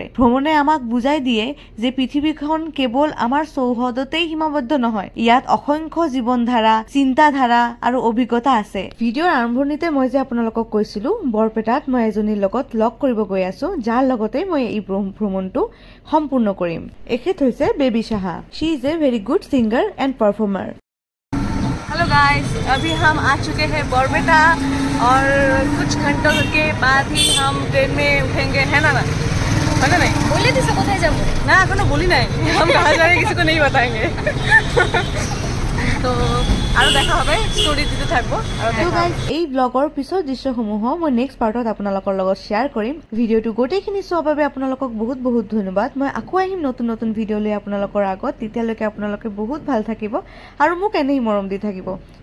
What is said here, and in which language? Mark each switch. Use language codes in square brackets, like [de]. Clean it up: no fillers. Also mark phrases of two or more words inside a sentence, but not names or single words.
[as] ভ্ৰমণে আমাক বুজাই দিয়ে যে পৃথিৱীখন কেৱল আমাৰ চৌহদতেই সীমাবদ্ধ নহয়, ইয়াত অসংখ্য জীৱনধাৰা, চিন্তাধাৰা আৰু অভিজ্ঞতা আছে। ভিডিঅ'ৰ আৰম্ভণিতে মই যে আপোনালোকক কৈছিলো বৰপেটাত মই এজনীৰ লগত লগ কৰিব গৈ আছো, যাৰ লগতে মই এই ভ্ৰমণটো সম্পূৰ্ণ কৰিম। এখেত হৈছে বেবী সাহা। [en] She is a very good singer and performer. hello guys, [hi] अभी हम आ चुके हैं बरपेटा और कुछ घंटों के बाद ही हम ट्रेन में उठेंगे, है ना? है ना? नहीं बोले थे सब उठाए जाओ ना, कोनो बोली नहीं, हम कहाँ जा रहे हैं किसी को नहीं बताएंगे। [bn] তো আৰু দেখা হবে, ষ্টৰি দিতে থাকবো। [as] তো গাইজ এই ব্লগৰ পিছৰ দৃশ্যসমূহ মই [en] next part [as] আপোনালোকৰ লগত শ্বেয়াৰ কৰিম। ভিডিঅ'টো গোটেইখিনি চোৱাৰ বাবে আপোনালোকক বহুত বহুত ধন্যবাদ। মই আকৌ আহিম নতুন নতুন ভিডিঅ' লৈ আপোনালোকৰ আগত, তেতিয়ালৈকে আপোনালোকে বহুত ভাল থাকিব আৰু মোক এনেই মৰম দি থাকিব।